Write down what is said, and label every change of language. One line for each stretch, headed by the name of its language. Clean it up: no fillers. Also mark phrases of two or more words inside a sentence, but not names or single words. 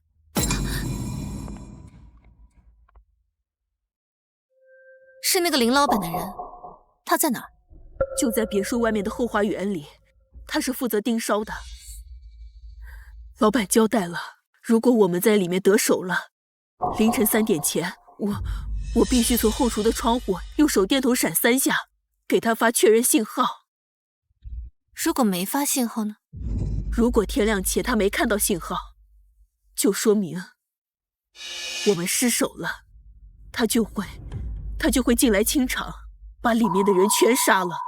Chinese: 是那個林老闆的人，他在哪兒？就在別墅外面的後花園裡，他是負責盯梢的。老闆交代了，如果我們在裡面得手了，凌晨3 點前，我必須從後廚的窗戶用手電筒閃3下，給他發確認信號。如果沒發信號呢？如果天亮前他沒看到信號，就說明我們失手了，他就會進來清場，把裡面的人全殺了。